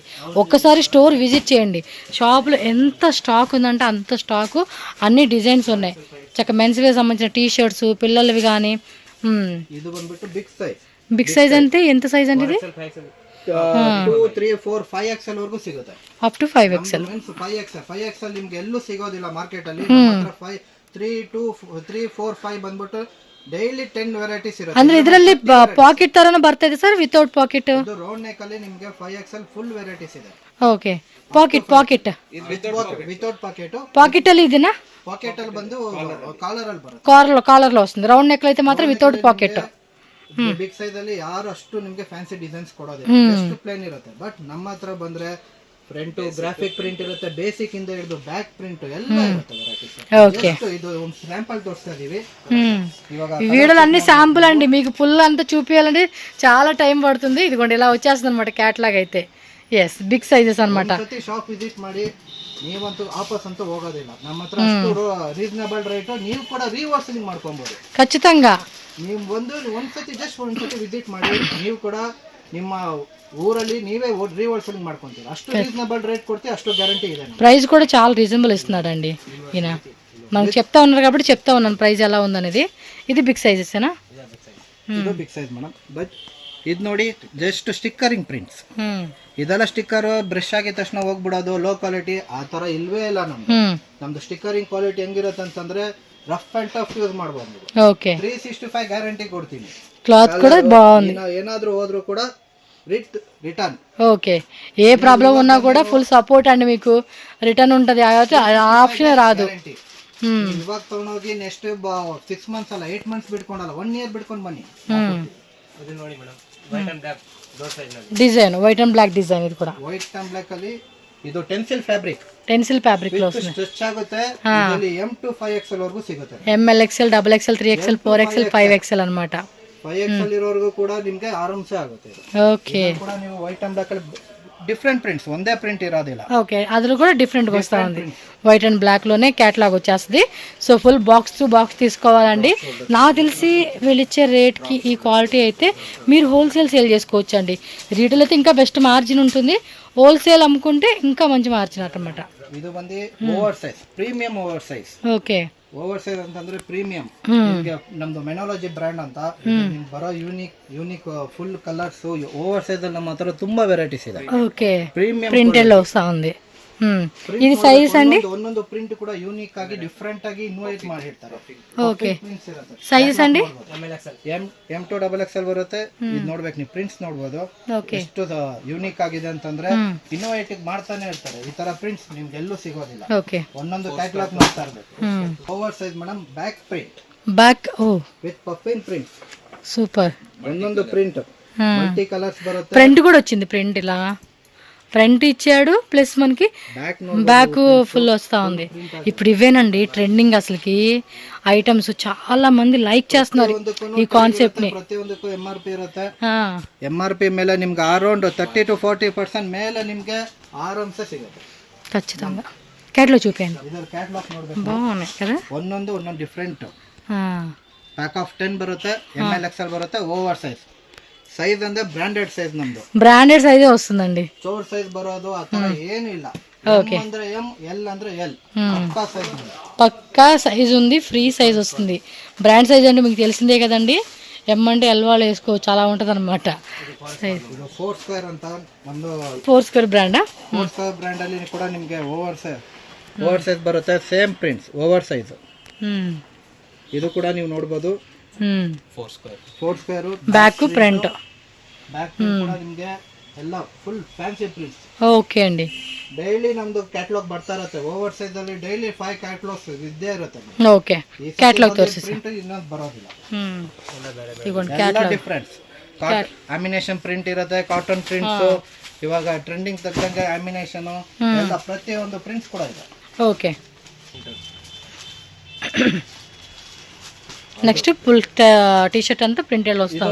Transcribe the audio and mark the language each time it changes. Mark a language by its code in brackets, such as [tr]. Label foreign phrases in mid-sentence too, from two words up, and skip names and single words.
[te] ఒక్కసారి [en] store visit [te] చేయండి, షాప్లో ఎంత స్టాక్ ఉందంటే అంత స్టాకు, అన్ని డిజైన్స్ ఉన్నాయి. చక్క [en] mens wear [te] సంబంధించిన [en] T-shirts, [te] పిల్లలవి కానీ. [en] big size [te] అంటే ఎంత సైజ్ అంటే ఇది? [kn] 2, 3, 4, 5XL ವರೆಗೂ ಸಿಗುತ್ತೆ. [en] up to 5XL. [kn] 5XL ನಿಮ್ಗೆ ಎಲ್ಲೂ ಸಿಗೋದಿಲ್ಲ ಮಾರ್ಕೆಟ್ ಅಲ್ಲಿ. 3, 2, 3, 4, 5 ಬಂದ್ಬಿಟ್ಟು [en] daily 10 varieties [kn] ಇರುತ್ತೆ. ಅಂದ್ರೆ ಇದರಲ್ಲಿ ಪಾಕೆಟ್ ತರನ ಬರ್ತಾ ಇದೆ ಸರ್, [en] without pocket? [kn] ಇದು [en] round neck [kn] ಅಲ್ಲಿ ನಿಮಗೆ [en] 5XL full varieties [kn] ಇದೆ. [en] OK, pocket ವಿತೌಟ್ [kn] ಪಾಕೆಟ್ ಅಲ್ಲಿ ಇದೆನಾ? ಪಾಕೆಟ್ ಅಲ್ಲಿ ಬಂದು ಕಾಲರ್ ಅಲ್ಲಿ ಬರುತ್ತೆ. [te] ಕಾಲರ್ లో వస్తుంది. [en] round neck [te] లో అయితే మాత్రం [en] without pocket. big size [kn] ಅಲ್ಲಿ ಯಾರು ಅಷ್ಟು ನಿಮ್ಗೆ [en] fancy designs [kn] ಕೊಡೋದಿಲ್ಲ, [en] just plain [kn] ಇರುತ್ತೆ. ಬಟ್ ನಮ್ಮ ಹತ್ರ ಬಂದ್ರೆ [en] front graphic print [kn] ಇರುತ್ತೆ, ಬೇಸಿಕ್ ಇಂದ ಹಿಡಿದು [en] back print [kn] ಎಲ್ಲ ಇರುತ್ತೆ ವೆರೈಟೀಸ್. [te] ఓకే, [kn] ಇದು ಒಂದು ಸ್ಯಾಂಪಲ್ ತೋರಿಸ್ತಾ ಇದೀವಿ. [te] ఇవాళ వీడియోలు అన్ని శాంపుల్ అండి, మీకు ఫుల్ అంతా చూపించాలంటే చాలా టైం పడుతుంది. ఇదిగోండి ఇలా వచ్చేస్తుంది అనమాట క్యాటలాగ్ అయితే. [en] yes, big sizes [te] అనమాట. [en] shop visit [kn] ಮಾಡಿ, ನೀವಂತೂ ವಾಪಸ್ ಅಂತೂ ಹೋಗೋದಿಲ್ಲ. ನಮ್ಮ ಹತ್ರ ಅಷ್ಟು [en] reasonable rate, [kn] ನೀವು ಕೂಡ ರೀವರ್ಸಿಂಗ್ ಮಾಡ್ಕೊಬಹುದು [te] ఖచ్చితంగా. [kn] ನೀವು ಒಂದ್ಸತಿ ವಿಸಿಟ್ ಮಾಡಿ, ನೀವು ಕೂಡ ನಿಮ್ಮ ಊರಲ್ಲಿ ನೀವೇ ರೀವರ್ಸಲಿಂಗ್ ಮಾಡ್ಕೊಂತೀರಾ. ಅಷ್ಟು [en] reasonable rate [kn] ಕೊಡ್ತೀವಿ, ಅಷ್ಟು ಗ್ಯಾರಂಟಿ ಇದೆ. [te] ప్రైస్ కూడా చాలా రీజనబుల్ ఇస్తున్నాడండి ఈయన. మనకు చెప్తా ఉన్నారు కాబట్టి చెప్తా ఉన్నాను ప్రైస్ ఎలా ఉందనేది. ఇది [en] big sizes [te] ఏనా? [kn] ಇದು [en] big size madam. [kn] ಬಟ್ ಇದು ನೋಡಿ [en] just stickering prints. [kn] ಇದೆಲ್ಲ [en] sticker brush [kn] ಆಗಿದ ತಕ್ಷಣ ಹೋಗ್ಬಿಡೋದು, [en] low quality [kn] ಆ ತರ ಇಲ್ವೇ ಇಲ್ಲ ನಮ್ದು. ನಮ್ದು [en] stickering quality [kn] ಹೆಂಗಿರುತ್ತೆ ಅಂತಂದ್ರೆ [en] rough and tough use [kn] ಮಾಡ್ಬೋದು. 365 ಗ್ಯಾರಂಟಿ ಕೊಡ್ತೀನಿ. ಕ್ಲಾತ್ ಕೂಡ బాగుంది. ಏನಾದ್ರೂ ಹೋದ್ರು ಕೂಡ రిటర్న్. [te] ఓకే, ఏ ప్రాబ్లం ఉన్నా కూడా [en] full support [te] అండి, మీకు రిటర్న్ ఉంటది. ఆప్షన్ రాదు. [kn] ಇವಾಗ ತಗೊಂಡೋಗಿ [en] next 6 months [kn] ಅಲ್ಲ 8 ಮಂತ್ಸ್ ಬಿಟ್ಕೊಂಡಲ್ಲ 1 ಇಯರ್ ಬಿಟ್ಕೊಂಡು ಬನ್ನಿ. ಇದು ನೋಡಿ ಮೇಡಮ್, [en] white and black door size [kn] ನಲ್ಲಿ [en] design, white and black design. [kn] ಇದು ಕೂಡ [en] white and black [kn] ಅಲ್ಲಿ ಇದು [en] tensile fabric. tensile fabric close [kn] ಸ್ಟ್ರೆಚ್ ಆಗುತ್ತೆ. ಇದರಲ್ಲಿ [en] M to 5XL [kn] ವರೆಗೂ ಸಿಗುತ್ತೆ. ML XL, XXL, 3XL, 4XL, 5XL ಅన్నమాట. 5XL ಇರೋವರೆಗೂ ಕೂಡ ನಿಮಗೆ ಆರಾಮ್ಸೆ ಆಗುತ್ತೆ. ಓಕೆ, ಕೂಡ ನೀವು [en] white and black [kn] ಅಲ್ಲಿ [en] different prints, [kn] ಒಂದೇ ప్రింట్ ఇరాదిలా. [te] ఓకే, అందులో కూడా డిఫరెంట్ గా వస్తా ఉంది. [en] white and black [te] లోనే క్యాటలాగ్ వచ్చేస్తుంది. [en] so full box to box [te] తీసుకోవాలండి. నాకు తెలిసి వీళ్ళు ఇచ్చే రేట్ కి ఈ క్వాలిటీ అయితే మీరు [en] wholesale sale [te] చేసుకోవచ్చు అండి. రీటైల్ అయితే ఇంకా [en] best margin [te] ఉంటుంది, హోల్సేల్ అమ్ముకుంటే ఇంకా మంచి మార్జిన్ అన్నమాట. [kn] ಇದು ಬಂದಿ [en] over size, premium over size. [kn] ಓಕೆ, [en] over size [kn] ಅಂತಂದ್ರೆ ಪ್ರೀಮಿಯಂ. ನಮ್ದು ಮೆನಾಲಜಿ ಬ್ರ್ಯಾಂಡ್ ಅಂತ ಬರೋ [en] unique full colours over size [kn] ಅಲ್ಲಿ ನಮ್ಮ ಹತ್ರ ತುಂಬಾ ವೆರೈಟೀಸ್ ಇದೆ. [te] ఓకే, [kn] ಪ್ರೀಮಿಯಂ [te] ప్రింటెడ్ లో వస్తా ఉంది. ఇది సైజ్ అండి, [kn] ಒಂದೊಂದು ಪ್ರಿಂಟ್ ಕೂಡ ಯೂನಿಕ್ ಆಗಿ ಡಿಫರೆಂಟ್ ಆಗಿ ಇನ್ವೈಟ್ ಮಾಡಿರ್ತಾರೆ. [te] ఓకే, సైజ్ అండి [en] M to XXL [kn] ಬರುತ್ತೆ. ಇದು ನೋಡ್ಬೇಕು, ನೀವು ಪ್ರಿಂಟ್ಸ್ ನೋಡ್ಬೋದು ಎಷ್ಟು ಯೂನಿಕ್ ಆಗಿದೆ ಅಂತಂದ್ರೆ. ಇನೋವೇಟಿವ್ ಮಾಡ್ತಾನೆ ಇರ್ತಾರೆ. ಈ ತರ ಪ್ರಿಂಟ್ಸ್ ನಿಮ್ಗೆ ಎಲ್ಲೂ ಸಿಗೋದಿಲ್ಲ. [te] ఓకే, [kn] ಒಂದೊಂದು ಕ್ಯಾಟಲಾಗ್ ನೋಡ್ತಾ ಇರ್ಬೇಕು. [en] over size madam, back print, [te] బ్యాక్. ఓ [en] with puffin print, [te] సూపర్. [kn] ಒಂದೊಂದು ಪ್ರಿಂಟ್ [en] multi colours [kn] ಬರುತ್ತೆ. [te] ఫ్రంట్ కూడా వచ్చింది, ప్రింట్ ఇలా ఫ్రంట్ ఇచ్చాడు, ప్లస్ మనకి బ్యాక్ ఫుల్ వస్తా ఉంది. ఇప్పుడు ఇవేనండి ట్రెండింగ్, అసలుకి ఐటమ్స్ చాలా మంది లైక్ చేస్తున్నారు ఈ కాన్సెప్ట్ ని. [kn] ಪ್ರತಿಯೊಂದಕ್ಕೂ MRP ಇರುತ್ತೆ. MRP ಮೇಲೆ ನಿಮ್ಗೆ ಅರೌಂಡ್ 30 to 40% ಮೇಲೆ ನಿಮ್ಗೆ ಆರಾಮ್ಸೆ ಸಿಗುತ್ತೆ [te] ఖచ్చితంగా. క్యాట్లాగ్ చూపించండి, [kn] ಇದರ ಕ್ಯಾಟಲಾಗ್ ನೋಡ್ಬೇಕು, [te] బాగున్నాయి కదా. [kn] ಒಂದೊಂದು ಡಿಫ್ರೆಂಟ್. [en] pack of 10 [kn] ಬರುತ್ತೆ, ML XL ಬರುತ್ತೆ. [en] over size size [kn] ಅಂದ್ರೆ [en] branded size. [kn] ನಮ್ದು [te] బ్రాండెడ్ సైజే వస్తుందండి. [kn] ಚೋರ್ ಸೈಜ್ ಬರೋದು ಆ ತರ ಏನು ಇಲ್ಲ. M ಅಂದ್ರೆ M, L ಅಂದ್ರೆ L. ಪಕ್ಕಾ ಸೈಜ್, [te] పక్కా సైజ్ ఉంది, [en] free size [te] వస్తుంది. [en] brand size [te] అంటే మీకు తెలిసిందే కదండి. M అంటే L వాళ్ళు వేసుకోవచ్చు, అలా ఉంటుంది అనమాట. సైజ్ [kn] ಇದು 4 ಸ್ಕ್ವೇರ್ ಅಂತ ಒಂದು [te] 4 స్క్వేర్ బ్రాండా. [kn] 4 ಸ್ಕ್ವೇರ್ ಬ್ರ್ಯಾಂಡ್ ಅಲ್ಲಿ ಕೂಡ ನಿಮಗೆ ಓವರ್ ಸೈಜ್ ಬರುತ್ತೆ. [en] same prints, over size. [kn] ಇದು ಕೂಡ ನೀವು ನೋಡಬಹುದು. 4 ಸ್ಕ್ವೇರ್ [en] back front. [kn] ಬ್ಯಾಕ್ ಕೂಡ ನಿಮಗೆ ಎಲ್ಲ [en] full fancy prints. [te] ఓకే అండి, [kn] ಡೈಲಿ ನಮ್ದು ಕ್ಯಾಟಲಾಗ್ ಬರ್ತಾ ಇರುತ್ತೆ. ಓವರ್ ಸೈಜ್ ಅಲ್ಲಿ ಡೈಲಿ 5 ಕ್ಯಾಟಲಾಗ್ಸ್ ಇದ್ದೇ ಇರುತ್ತೆ. [te] ఓకే, క్యాటలాగ్ తోరిసి [kn] ಪ್ರಿಂಟ್ ಇನ್ನೊಂದು ಬರೋದಿಲ್ಲ. [te] ఇదిగోండి [kn] ಎಲ್ಲ [te] క్యాటలాగ్. [kn] ಡಿಫರೆನ್ಸ್. ಅಮಿನೇಷನ್ ಪ್ರಿಂಟ್ ಇರುತ್ತೆ, [en] cotton prints, [kn] ಇವಾಗ ಟ್ರೆಂಡಿಂಗ್ ತಕ್ಕಂಗೆ ಅಮಿನೇಷನ್ ಎಲ್ಲ ಪ್ರತಿಯೊಂದು ಪ್ರಿಂಟ್ಸ್ ಕೂಡ ಇದೆ. [te] ఓకే, నెక్స్ట్ [en] full T-shirt [te] అంతా ప్రింటెడ్ వస్తాం.